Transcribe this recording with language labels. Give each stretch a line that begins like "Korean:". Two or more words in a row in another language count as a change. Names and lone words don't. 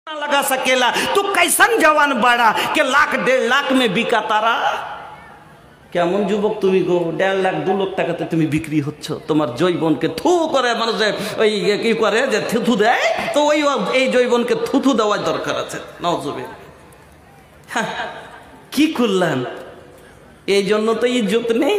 Bhojpuri: लगा सकेला। तू कैसन जवान बड़ा के लाख 1.5 लाख में बिका तारा।
Bangla: কেমন যুবক তুমি গো, 1.5 লাখ 2 লাখ টাকাতে তুমি বিক্রি হচ্ছ। তোমার জৈবনকে থু করে মানুষে ওই কি করে যে থুথু দেয়, তো ওই এই জৈবনকে থুথু দেওয়ার দরকার আছে। নাউজুবিল্লাহ, কি করলেন? এই জন্য তো ইজ্জত নেই।